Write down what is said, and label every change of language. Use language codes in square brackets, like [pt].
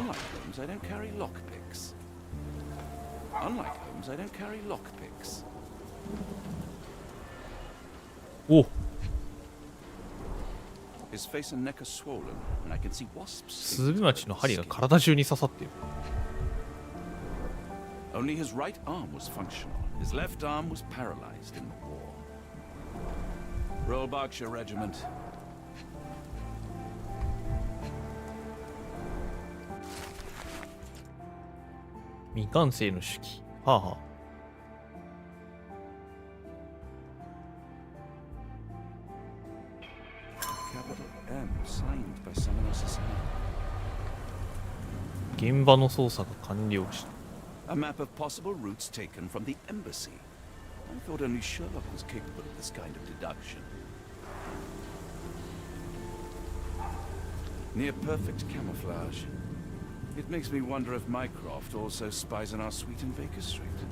[en] Unlike Holmes, I don't carry lockpicks. Unlike Holmes, I don't carry lockpicks. お、 His face and neck are swollen, and I can see wasps. [ja] スズメバチの針が体中に刺さってる。 [en] Only his right arm was functional. His left arm was paralyzed in the war. Royal Berkshire Regiment. [ja] 未完成の手記。はあはあ。 [en] Capital M, signed by someone else's hand. [ja] 現場の捜査が完了した。 [en] A map of possible routes taken from the embassy. I thought only Sherlock was capable of this kind of deduction. Near perfect camouflage. It makes me wonder if Mycroft also spies on our suite in Baker Street.